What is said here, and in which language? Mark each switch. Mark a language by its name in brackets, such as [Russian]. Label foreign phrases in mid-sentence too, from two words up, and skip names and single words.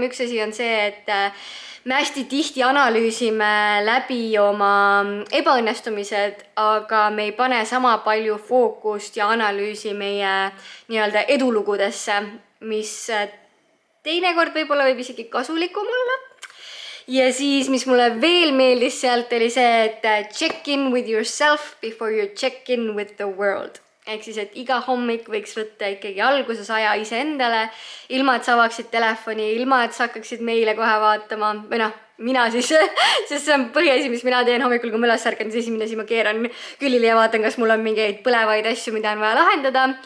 [Estonian] Üks asi on see, et me hästi tihti analüüsime läbi oma ebaõnnestumised, aga me ei pane sama palju fookust ja analüüsi meie nii-öelda edulugudesse, mis teinekord võib-olla võib isegi kasulikum olla. Ja siis, mis mulle veel meeldis sealt, oli see, et [English] check in with yourself before you check in with the world. [Estonian] Ehk siis, et iga hommik võiks võtta ikkagi alguses aja iseendale, ilma et sa avaksid telefoni, ilma et sa hakkaksid meile kohe vaatama, või noh, mina siis, sest see on põhiasi, mis mina teen hommikul, kui ma üles ärkan, siis esimene asi ma keeran külili ja vaatan, kas mul on mingeid põlevaid asju, mida on vaja lahendada.